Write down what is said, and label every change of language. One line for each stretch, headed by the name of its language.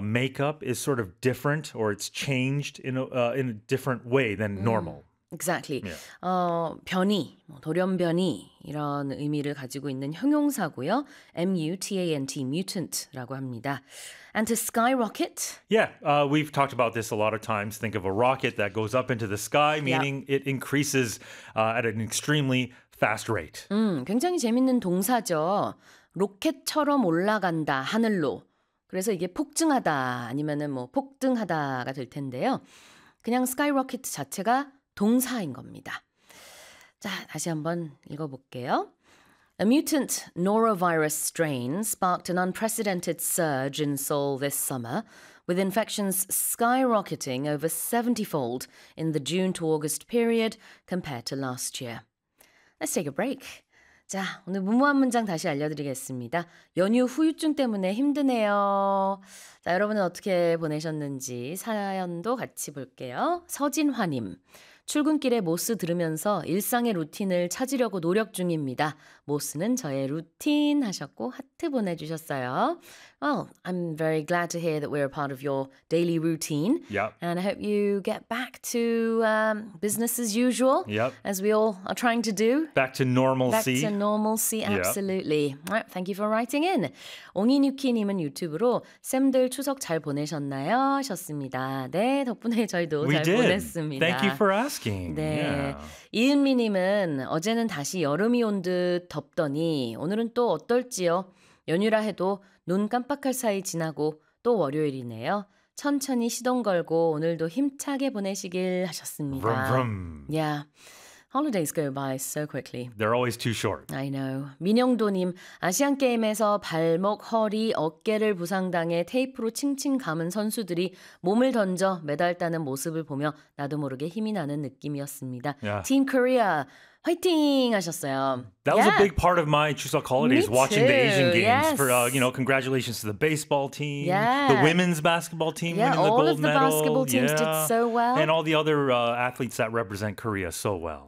English: makeup is sort of different, or it's changed in a different way than normal. Exactly. Yeah.
Korean: 변이, 돌연변이 이런 의미를 가지고 있는 형용사고요. M-U-T-A-N-T, mutant라고 합니다.
English: And to skyrocket? Yeah, we've talked about this a lot of times. Think of a rocket that goes up into the sky, meaning yeah. it increases at an extremely fast rate.
Korean: 굉장히 재밌는 동사죠. 로켓처럼 올라간다, 하늘로. 그래서 이게 폭증하다, 아니면은 뭐 폭등하다가 될 텐데요. 그냥 skyrocket 자체가 동사인 겁니다. 자, 다시 한번 읽어볼게요.
English: A mutant norovirus strain sparked an unprecedented surge in Seoul this summer, with infections skyrocketing over 70-fold in the June to August period compared to last year. Let's take a break.
Korean: 자, 오늘 무모한 문장 다시 알려드리겠습니다. 연휴 후유증 때문에 힘드네요. 자, 여러분은 어떻게 보내셨는지 사연도 같이 볼게요. 서진화님. 출근길에 모스 들으면서 일상의 루틴을 찾으려고 노력 중입니다. 모스는 저의 루틴 하셨고 하트 보내주셨어요.
English: Well, I'm very glad to hear that we're a part of your daily routine. Yep. And I hope you get back to business as usual. Yep. As we all are trying to do. Back to normalcy. Back to normalcy, absolutely. Yep. Right, thank you for writing in.
Korean: 옹이뉴키님은 유튜브로 쌤들 추석 잘 보내셨나요? 하셨습니다. 네, 덕분에 저희도
English: we
Korean: 잘
English: did.
Korean: 보냈습니다.
English: Thank you for asking. 네. Yeah.
Korean: 이은미님은 어제는 다시 여름이 온 듯 덥더니 오늘은 또 어떨지요? 연휴라 해도 눈 깜빡할 사이 지나고 또 월요일이네요. 천천히 시동 걸고 오늘도 힘차게 보내시길 하셨습니다. Vroom, vroom.
English: Yeah. Holidays go by so quickly. They're always too short. I know.
Korean: 민영도님, 아시안게임에서 발목, 허리, 어깨를 부상당해 테이프로 칭칭 감은 선수들이 몸을 던져 메달 따는 모습을 보며 나도 모르게 힘이 나는 느낌이었습니다.
English: Yeah.
Korean: Team Korea. 화이팅 하셨어요.
English: That was yeah. a big part of my Chuseok holidays, Me watching too. the Asian games. For, you know, congratulations to the baseball team, yeah. the women's basketball team yeah, winning the gold medal. All of the basketball teams yeah. did so well. And all the other athletes that represent Korea so well.